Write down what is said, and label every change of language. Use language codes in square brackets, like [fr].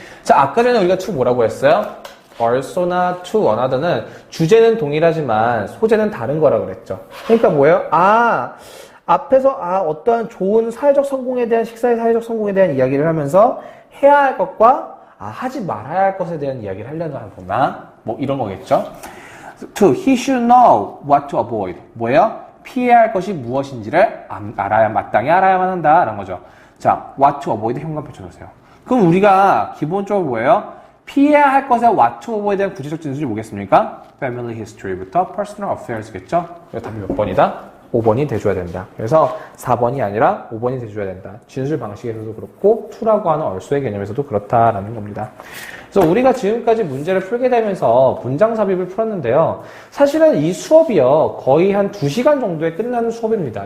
[ko] 자, 아까 전에 우리가 to 뭐라고 했어요? also나 to another는 주제는 동일하지만 소재는 다른 거라 그랬죠. 그러니까 뭐예요? 앞에서 어떠한 좋은 사회적 성공에 대한 식사의 사회적 성공에 대한 이야기를 하면서 해야 할 것과 하지 말아야 할 것에 대한 이야기를 하려는 거나 뭐 이런 거겠죠. [en] to he should know what to avoid. [ko] 뭐예요? 피해야 할 것이 무엇인지를 마땅히 알아야만 한다라는 거죠. 자, [en] what to avoid [ko] 현관 펼쳐주세요. 그럼 우리가 기본적으로 뭐예요? 피해야 할 것의 [en] what to avoid [ko] 에 대한 구체적 진술이 뭐겠습니까? [en] Family history [ko] 부터 [en] personal affairs [ko] 겠죠? 그래서 답이 몇 번이다? 5번이 돼줘야 된다. 그래서 4번이 아니라 5번이 돼줘야 된다. 진술 방식에서도 그렇고 to라고 하는 얼소의 개념에서도 그렇다라는 겁니다. 그래서 우리가 지금까지 문제를 풀게 되면서 문장 삽입을 풀었는데요. 사실은 이 수업이요. 거의 한 2시간 정도에 끝나는 수업입니다.